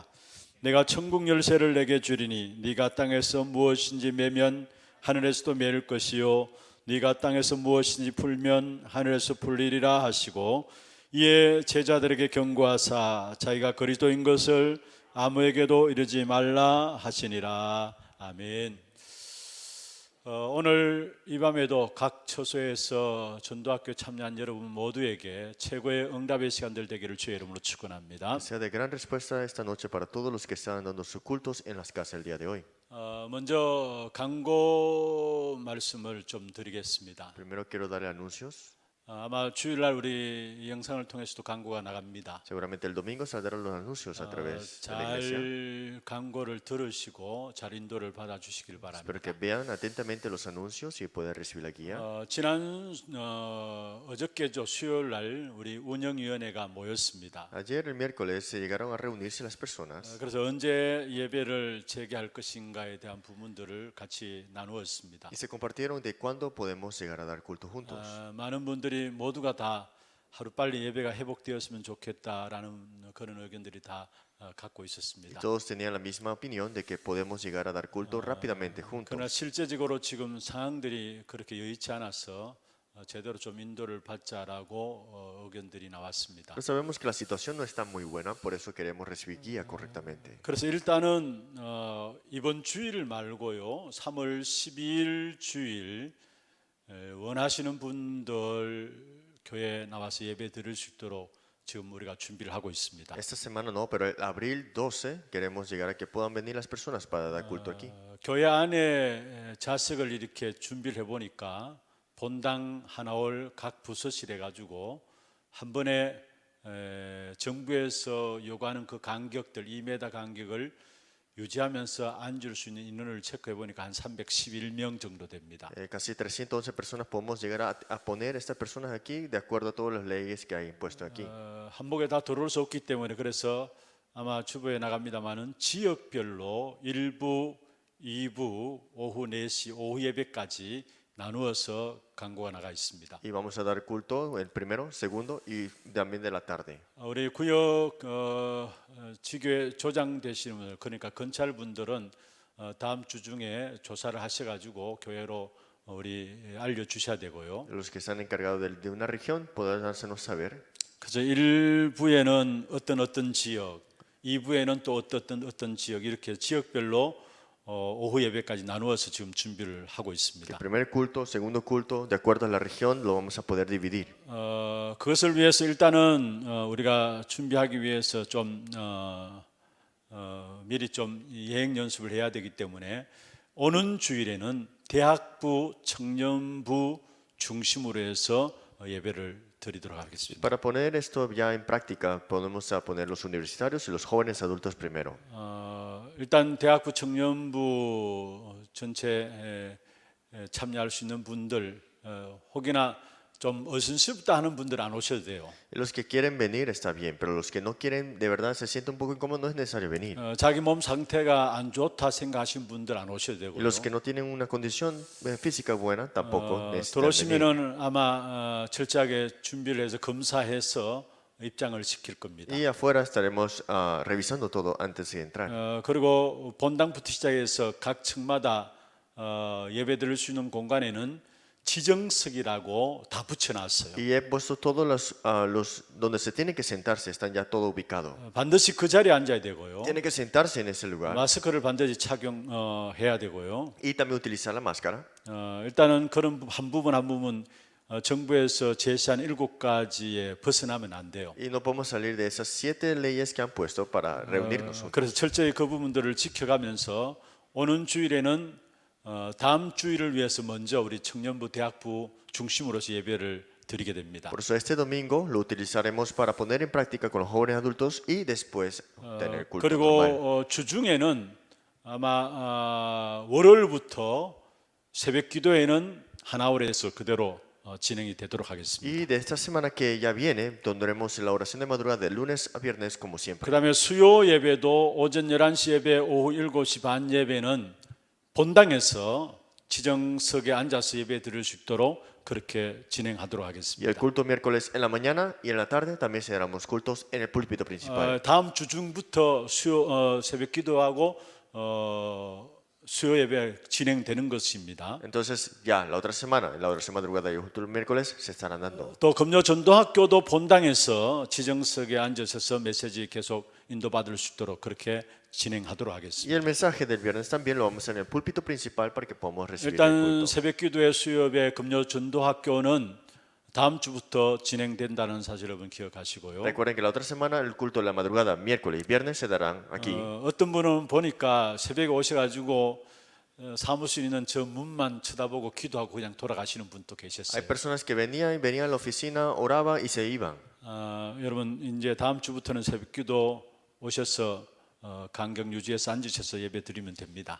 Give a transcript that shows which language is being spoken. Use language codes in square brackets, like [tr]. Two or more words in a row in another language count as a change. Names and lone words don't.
[ko] 내가 천국 열쇠를 내게 주리니 네가 땅에서 무엇인지 매면 하늘에서도 매일 것이요 네가 땅에서 무엇인지 풀면 하늘에서 풀리리라 하시고 이에 제자들에게 경고하사 자기가 그리스도인 것을 아무에게도 이르지 말라 하시니라. 아멘. 오늘 이 밤에도 각 처소에서 전도학교 참여한 여러분 모두에게 최고의 응답의 시간들 되기를 주의 이름으로 축원합니다. [es] Sea de gran respuesta esta noche para todos los que están dando sus cultos en las casas el día de hoy. [ko] 먼저 광고 말씀을 좀 드리겠습니다. [es] Primero quiero darle anuncios. [ko] 아마 주일날 우리 이 영상을 통해서도 광고가 나갑니다. [es] Seguramente el domingo saldrán los anuncios a través de la iglesia. [ko] 잘 광고를 들으시고 잘 인도를 받아 주시길 [es] Espero [ko] 바랍니다. [es] que vean atentamente los anuncios y puedan recibir la guía. [ko] 지난 어저께죠 수요일날 우리 운영위원회가 모였습니다. [es] Ayer, el miércoles, llegaron a reunirse las personas [ko] 그래서 언제 예배를 재개할 것인가에 대한 부분들을 같이 나누었습니다. [es] y se compartieron de cuándo podemos llegar a dar culto juntos. [ko] 많은 분들이 모두가 다 하루빨리 예배가 회복되었으면 좋겠다라는 그런 의견들이 다 갖고 [es] Y [ko] 있었습니다. [es] todos tenían la misma opinión de que podemos llegar a dar culto rápidamente [ko] 그러나 [es] juntos. [ko] 실제적으로 지금 상황들이 그렇게 여의치 않아서 제대로 좀 인도를 받자라고 의견들이 나왔습니다. [es] Pero sabemos que la situación no está muy buena, por eso queremos recibir guía correctamente. [ko] 그래서 일단은 이번 주일 말고요 3월 12일 주일 원하시는 분들 교회에 나와서 예배 드릴 수 있도록 지금 우리가 준비를 하고 있습니다. [es] Esta semana no, pero el abril 12 queremos llegar a que puedan venir las personas para dar culto aquí. [ko] 교회 안에 좌석을 이렇게 준비를 해보니까 본당 하나올 각 부서실 해가지고 한 번에 정부에서 요구하는 그 간격들 2m 간격을 유지하면서 앉을 수 있는 인원을 체크해 보니까 한 311명 정도 됩니다. [es] Casi 311 personas podemos llegar a poner estas personas aquí de acuerdo a todas las leyes que hay impuesto aquí. [ko] 한복에 다 들어올 수 없기 때문에 그래서 아마 주보에 나갑니다만은 지역별로 1부, 2부, 오후 4시, 오후 예배까지 나누어서 광고가 나가 있습니다. [es] Y vamos a dar culto el primero, segundo y también de la tarde. [ko] 우리 구역 지교회 조장 되시는 분들 그러니까 건찰 분들은 다음 주 중에 조사를 하셔가지고 교회로 우리 알려주셔야 되고요. [es] Los que están encargados de una región podrán hacernos saber. [ko] 그래서 1부에는 어떤 지역, 2부에는 또 어떤 지역 이렇게 지역별로 오후 예배까지 나누어서 지금 준비를 하고 있습니다. [es] El primer culto, segundo culto, de acuerdo a la región, lo vamos a poder dividir. [ko] 그것을 위해서 일단은 우리가 준비하기 위해서 좀 미리 좀 예행 연습을 해야 되기 때문에 오는 주일에는 대학부, 청년부 중심으로 해서 예배를 드리도록 하겠습니다. [es] Para poner esto ya en práctica, podemos a poner los universitarios y los jóvenes adultos primero. [ko] 일단 대학부 청년부 전체 참여할 수 있는 분들 혹이나 좀 어순스럽다 하는 분들 안 오셔도 돼요. [es] Los que quieren venir está bien, pero los que no quieren, de verdad se sienten un poco incómodos, no es necesario venir. [ko] 자기 몸 상태가 안 좋다 생각하시는 분들 안 오셔도 [es] Y [ko] 되고요. [es] los que no tienen una condición física buena, tampoco necesitan venir. [ko] 들어오시면은 아마 철저하게 준비를 해서 검사해서 입장을 시킬 겁니다. [es] Y afuera estaremos revisando todo antes de entrar. [ko] 그리고 본당부터 시작해서 각 층마다 예배 드릴 수 있는 공간에는 지정석이라고 다 붙여놨어요. [es] Y he puesto todos los donde se tiene que sentarse, están ya todo ubicado. [ko] 반드시 그 자리에 앉아야 되고요. [es] Tiene que sentarse en ese lugar [ko] 마스크를 반드시 착용해야 되고요. [es] y también utilizar la máscara. [ko] 일단은 그런 한 부분 한 부분 정부에서 제시한 7가지에 벗어나면 안 돼요. [es] Y no podemos salir de esas 7 leyes que han puesto para reunirnos. [ko] 그래서 철저히 그 부분들을 지켜가면서 오는 주일에는 다음 주일을 위해서 먼저 우리 청년부 대학부 중심으로서 예배를 드리게 됩니다. [es] Por eso este domingo lo utilizaremos para poner en práctica con los jóvenes adultos y después tener culto normal. [ko] 그리고 주중에는 아마 월요일부터 새벽 기도회는 하나홀에서 그대로 진행이 되도록 하겠습니다. [es] Y de esta semana que ya viene, tendremos la oración de madrugada de lunes a viernes como siempre. [ko] 그다음에 수요 예배도 오전 11시 예배, 오후 7시 반 예배는 본당에서 지정석에 앉아서 예배 드릴 수 있도록 그렇게 진행하도록 [es] Y el [ko] 하겠습니다. [es] culto miércoles en la mañana y en la tarde también seremos cultos en el púlpito principal. [ko] 다음 주 중부터 새벽 기도하고 수요 예배 진행되는 것입니다. [es] Entonces ya la otra semana, en la oración de madrugada y el culto el miércoles se estarán dando. [ko] 또 금요 전도학교도 본당에서 지정석에 앉으셔서 메시지 계속 인도받을 수 있도록 그렇게 진행하도록 [es] Y [ko] 하겠습니다. [es] el mensaje del viernes también lo vamos a hacer en el púlpito principal para que podamos recibir el [ko] 일단 [es] culto. [ko] 새벽 기도회 수요 예배 금요 전도학교는 다음 주부터 진행된다는 사실 여러분 기억하시고요. [es] Recuerden que la otra semana el culto de la madrugada, miércoles y viernes se darán aquí. [ko] 어떤 분은 보니까 새벽에 오셔가지고 사무실 있는 저 문만 쳐다보고 기도하고 그냥 돌아가시는 분도 [es] Hay [ko] 계셨어요. [es] personas que venían a la oficina, oraban y se iban. [ko] 여러분 이제 다음 주부터는 새벽 기도 오셔서 간격 유지해서 앉으셔서 예배 드리면 됩니다.